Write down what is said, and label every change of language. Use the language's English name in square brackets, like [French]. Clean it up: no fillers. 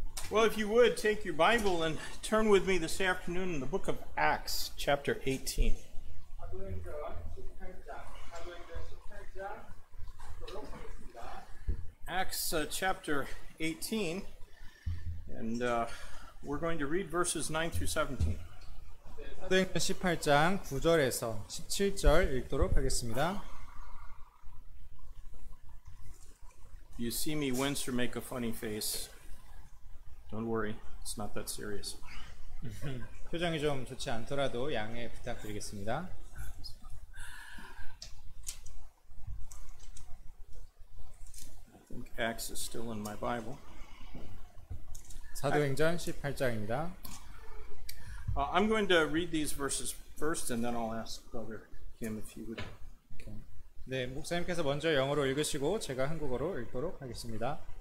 [English] Well, if you would, take your Bible and turn with me this afternoon in the book of Acts, chapter 18. Acts chapter 18, and we're going to read verses 9 through 17. [Korean] 사도행전 18장 9절에서 17절 읽도록 하겠습니다. [English] If you see me wince or make a funny face, don't worry, it's not that serious. [Korean] 표정이 좀 좋지 않더라도 양해 부탁드리겠습니다. [English] I think Acts is still in my Bible. [Korean] 사도행전 18장입니다. [English] I'm going to read these verses first, and then I'll ask Brother Kim if he would. [Korean] 네, 목사님께서 먼저 영어로 읽으시고 제가 한국어로 읽도록 하겠습니다.